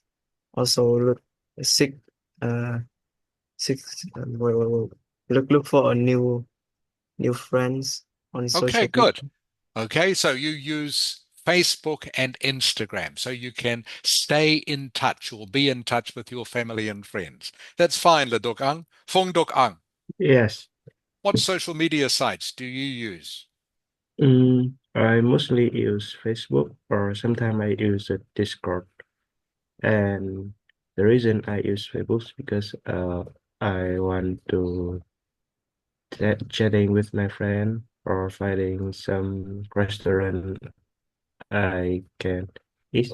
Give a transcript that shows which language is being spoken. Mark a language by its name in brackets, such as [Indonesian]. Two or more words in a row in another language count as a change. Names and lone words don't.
[English] Also seek uh seek look for a new friends on Okay, social good. media. Okay, so you use Facebook and Instagram so you can stay in touch or be in touch with your family and friends. That's fine, Leduk ang. Fong Duk ang. Yes. What social media sites do you use? I mostly use Facebook or sometimes I use a Discord. And the reason I use Facebook is because I want to chatting with my friend or finding some restaurant I can eat.